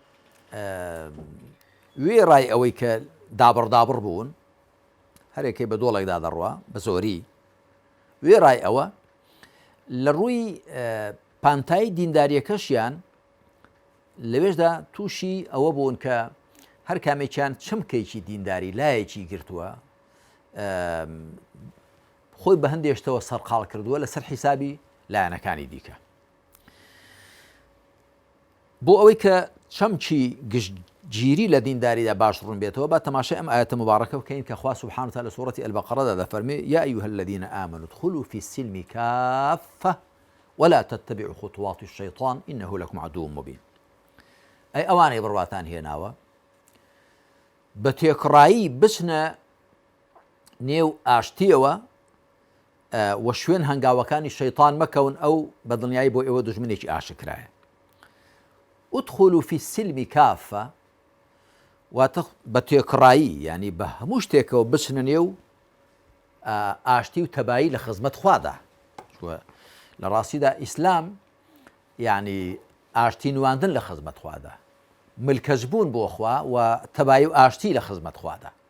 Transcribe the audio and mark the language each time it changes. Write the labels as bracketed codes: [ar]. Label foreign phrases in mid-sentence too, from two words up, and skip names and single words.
[ckb] وێ ڕای ئەوەی کە دابڕدابڕ بوون، هەرێکی بە دۆڵێکدا دەڕوە بە زۆری، وێ ڕای ئەوە لە ڕووی پانتایی دینداریەکەشیان لەوێشدا تووشی ئەوە بوون کە هەر کامێکیان چمکێکی دینداری لایەکی گرتووە، خۆی بە هەندێشتەوە سەرقاڵ کردووە لەسەر حیسابی لایەنەکانی دیکە. بۆ ئەوەی کە چەمکی گشتگیری لە دینداریدا باش ڕوون بێتەوە، با تەماشای ئەم ئاەتە مبارەکە بکەین کە خوا [ar] سوبحانه وتعالى [ckb] لە سوورەتی ئەلبەقەرەدا دەفەرمێ [ar] یا ئەیها الذین آمنوا ادخلوا في السلم كافة ولا تتبعوا خطوات الشيطان إنه لكم عدو مبين. [ckb] ئەی ئەوانەی بڕواتان هێناوە بە تێکڕایی بچنە نێو ئاشتیەوە و شوێن هەنگاوەکانی شەیطان مەکەون، ئەو بەدڵنیایی بۆ ئێوە دوژمنێکی ئاشکرایە. [ar] ادخلوا في السلم كافة [ckb] واتە بە تێکڕایی، یعنی بە هەموو شتێکەوە بچنە نێو ئاشتی و تەبایی لە خزمەت خوادا. لە ڕاستیدا ئیسلام یعنی ئاشتی نواندن لە خزمەت خوادا، ملکەجبوون بۆ خوا و تەبایی و ئاشتی لە خزمەت خوادا.